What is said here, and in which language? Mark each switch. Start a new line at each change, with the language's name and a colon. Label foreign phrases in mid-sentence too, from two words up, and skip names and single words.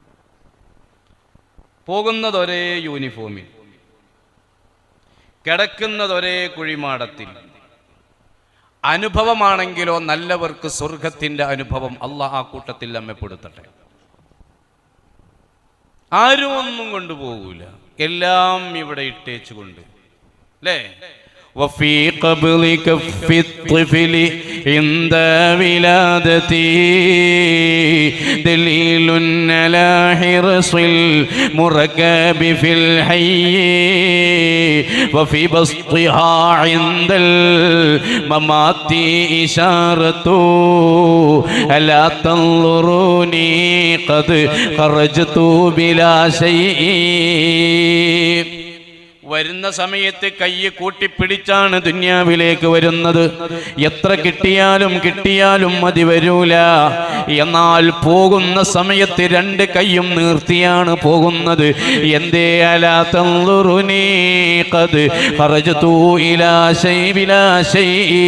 Malayalam: പോകുന്നതൊരേ യൂണിഫോമിൽ, കിടക്കുന്നതൊരേ കുഴിമാടത്തിൽ. അനുഭവമാണെങ്കിലോ നല്ലവർക്ക് സ്വർഗത്തിന്റെ അനുഭവം. അല്ലാഹ് ആ കൂട്ടത്തിൽ നമ്മെ പെടുത്തട്ടെ. ആരും ഒന്നും കൊണ്ടുപോകൂല, എല്ലാം ഇവിടെ ഇട്ടേച്ചുകൊണ്ട്. അല്ലേ?
Arabic: وفي قبل كف الطفل عند ولادتي دليل على حرص المركب في الحي وفي بسطها عند الممات إشارة ألا تنظروني قد خرجت بلا شيء.
Malayalam: വരുന്ന സമയത്ത് കൈ കൂട്ടിപ്പിടിച്ചാണ് ദുനിയാവിലേക്ക് വരുന്നത്. എത്ര കിട്ടിയാലും മതി വരൂല. എന്നാൽ പോകുന്ന സമയത്ത് 2 കൈയും നീർത്തിയാണ് പോകുന്നത്. എന്തേ?
Arabic: ألا تنظروني قد خرجت إلا بلا شيء.